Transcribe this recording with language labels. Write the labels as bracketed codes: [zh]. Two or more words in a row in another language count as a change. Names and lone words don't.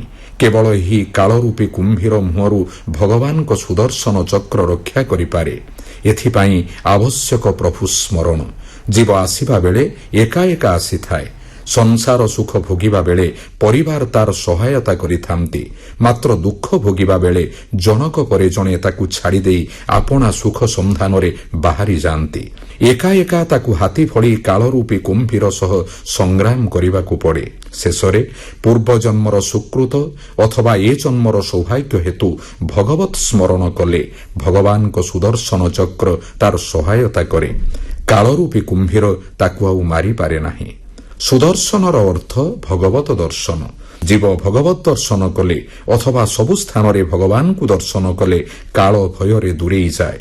[or] କେବଳ ହିଁ କାଳରୂପୀ କୁମ୍ଭୀର ମୁହଁରୁ ଭଗବାନ କୁ ସୁଦର୍ଶନ ଚକ୍ର ରକ୍ଷା କରିପାରେ। ଏଥିପାଇଁ ଆବଶ୍ୟକ ପ୍ରଭୁ ସ୍ମରଣ। ଜୀବ ଆସିବା ବେଳେ ଏକା ଏକା ଆସି ଥାଏ। ସଂସାର ସୁଖ ଭୋଗିବା ବେଳେ ପରିବାର ତାର ସହାୟତା କରିଥାନ୍ତି। ମାତ୍ର ଦୁଃଖ ଭୋଗିବା ବେଳେ ଜଣକ ପରେ ଜଣେ ତାକୁ ଛାଡ଼ି ଦେଇ ଆପଣା ସୁଖ ସନ୍ଧାନରେ ବାହାରି ଯାଆନ୍ତି। ଏକା ଏକା ତାକୁ ହାତୀ ଫଡ଼ି କାଳରୂପୀ କୁମ୍ଭୀର ସହ ସଂଗ୍ରାମ କରିବାକୁ ପଡ଼େ। ଶେଷରେ ପୂର୍ବ ଜନ୍ମର ସୁକୃତ ଅଥବା ଏ ଜନ୍ମର ସୌଭାଗ୍ୟ ହେତୁ ଭଗବତ ସ୍ମରଣ କଲେ ଭଗବାନ କୁ ସୁଦର୍ଶନ ଚକ୍ର ତାର ସହାୟତା କରେ। କାଳରୂପୀ କୁମ୍ଭୀର ତାକୁ ଆଉ ମାରି ପାରେ ନାହିଁ। ସୁଦର୍ଶନର ଅର୍ଥ ଭଗବତ ଦର୍ଶନ। ଜୀବ ଭଗବତ ଦର୍ଶନ କଲେ ଅଥବା ସବୁ ସ୍ଥାନ ରେ ଭଗବାନ କୁ ଦର୍ଶନ କଲେ କାଳ ଭୟରେ ଦୂରେଇ ଯାଏ।